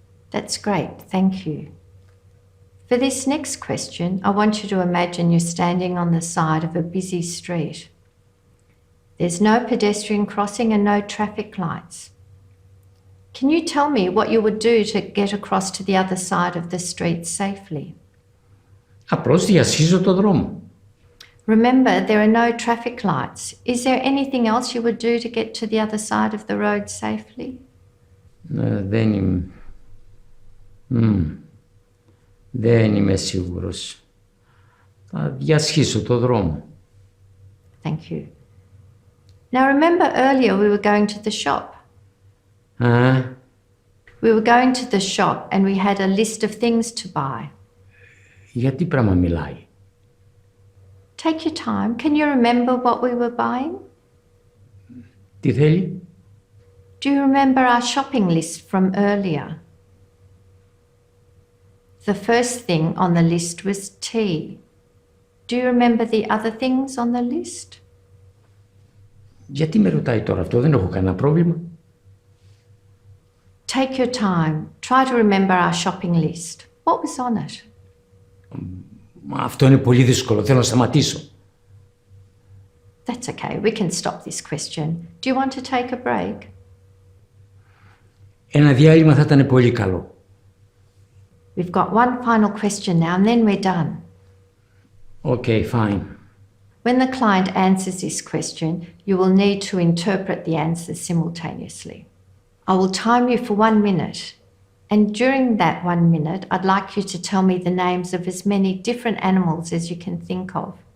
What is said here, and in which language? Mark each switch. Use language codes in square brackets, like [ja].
[en] That's great, thank you. For this next question, I want you to imagine you're standing on the side of a busy street. There's no pedestrian crossing and no traffic lights. Can you tell me what you would do to get across to the other side of the street safely? [el] Απλώς διασχίζω το δρόμο. [en] Remember, there are no traffic lights. Is there anything else you would do to get to the other side of the road safely? [el] Δεν είμαι... Δεν είμαι σίγουρος. Θα διασχίσω το δρόμο. [en] Thank you. Now remember earlier we were going to the shop. We were going to the shop and we had a list of things to buy. [el] Για τι πράγμα μιλάει? [en] Take your time. Can you remember what we were buying? [el] Τι θέλει? [en] Do you remember our shopping list from earlier? The first thing on the list was tea. Do you remember the other things on the list? [el] Γιατί με ρωτάει τώρα αυτό? Δεν έχω κανένα πρόβλημα. [en] Take your time. Try to remember our shopping list. What was on it? [el] Αυτό είναι πολύ δύσκολο. Θέλω να σταματήσω. [en] That's okay. We can stop this question. Do you want to take a break? [el] Ένα διάλειμμα θα ήταν πολύ καλό. [en] We've got one final question now and then we're done. Okay, fine. When the client answers this question, you will need to interpret the answers simultaneously. I will time you for 1 minute, and during that 1 minute, I'd like you to tell me the names of as many different animals as you can think of.